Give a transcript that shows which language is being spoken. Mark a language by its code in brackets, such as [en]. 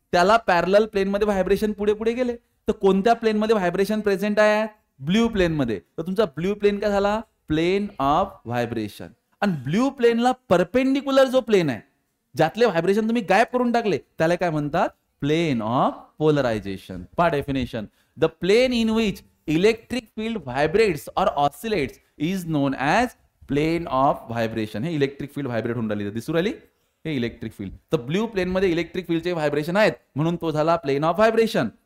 [mr] त्याला पॅरलल प्लेनमध्ये व्हायब्रेशन पुढे पुढे गेले. तर कोणत्या प्लेनमध्ये व्हायब्रेशन प्रेझेंट आहे, ब्ल्यू प्लेनमध्ये. तर तुमचा ब्ल्यू प्लेन काय झाला, प्लेन ऑफ व्हायब्रेशन. आणि ब्ल्यू प्लेनला परपेंडिक्युलर जो प्लेन आहे, ज्यातले व्हायब्रेशन तुम्ही गायब करून टाकले, त्याला काय म्हणतात, प्लेन ऑफ पोलरायझेशन. पहा definition, [en] The plane in which electric field vibrates or oscillates is known as plane of vibration. [mr] हे इलेक्ट्रिक फील्ड व्हायब्रेट होऊन राहिली, दिसू राहिली, हे इलेक्ट्रिक फील्ड. तर ब्ल्यू प्लेन मध्ये इलेक्ट्रिक फील्डचे व्हायब्रेशन आहेत, म्हणून तो झाला प्लेन ऑफ व्हायब्रेशन.